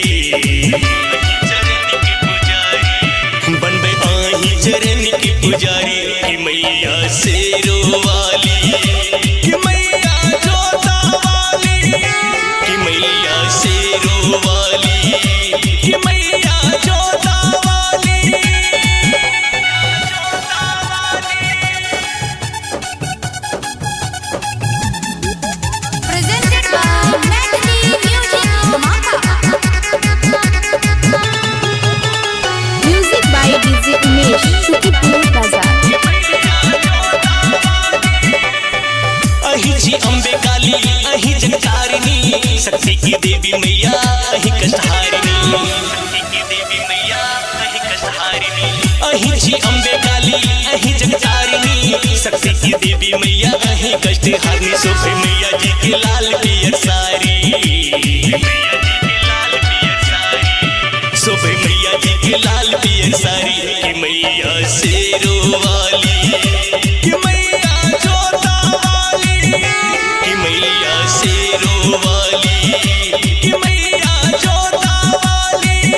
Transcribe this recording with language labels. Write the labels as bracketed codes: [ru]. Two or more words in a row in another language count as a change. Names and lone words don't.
[bho] बनबे आही चरण के पुजारी कि मैया शेरो वाली कि मैया जोता वाली कि मैया शेरो वाली कि मैया जोता वाली। [en] Presented by Melody Music Dhamaaka. Music by DJ Umesh, Shukipur Bazaar. [bho] अहि जी अम्बे काली अहि जगतारिणी शक्ति की देवी मैया अहि कष्टहारिणी शक्ति की देवी मैया अहि कष्टहारिणी अहि जी अम्बे काली अहि जगतारिणी शक्ति की देवी मैया अहि कष्टहारिणी शोभे मैया जी के लाल पियर सारी मैया जी के लाल पियर सारी शोभे मैया जी के लाल पियर सारी कि मैया शेरो वाली कि मैया जोता वाली कि मैया शेरो वाली कि मैया जोता वाली।